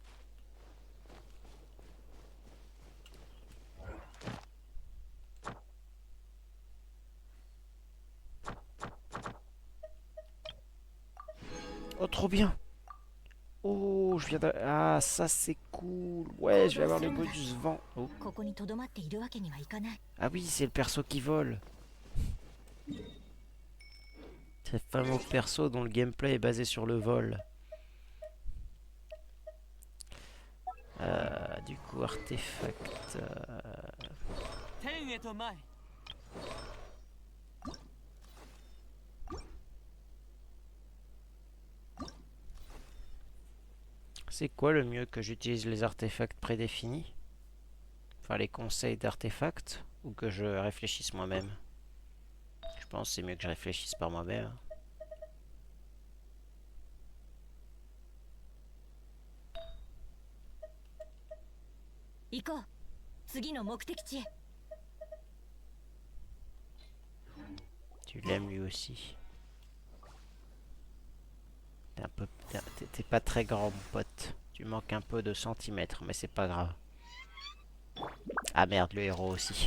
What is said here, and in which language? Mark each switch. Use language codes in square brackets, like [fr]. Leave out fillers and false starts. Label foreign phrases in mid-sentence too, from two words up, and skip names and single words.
[fr] Oh, trop bien! Oh, je viens de... Ah, ça c'est cool. Ouais, je vais avoir le bonus vent. Oh. [ja] ここに留まっているわけにはいかない。 [fr] Ah oui, c'est le perso qui vole. C'est le fameux perso dont le gameplay est basé sur le vol. Du coup, artefact. [ja] 天へと前。 [fr] C'est quoi le mieux, que j'utilise les artefacts prédéfinis? Enfin, les conseils d'artefacts? Ou que je réfléchisse moi-même? Je pense que c'est mieux que je réfléchisse par moi-même. [ja] 行こう。次の目的地へ。 [fr] Tu l'aimes lui aussi. T'es pas très grand, mon pote. Tu manques un peu de centimètres, mais c'est pas grave. Ah merde, le héros aussi.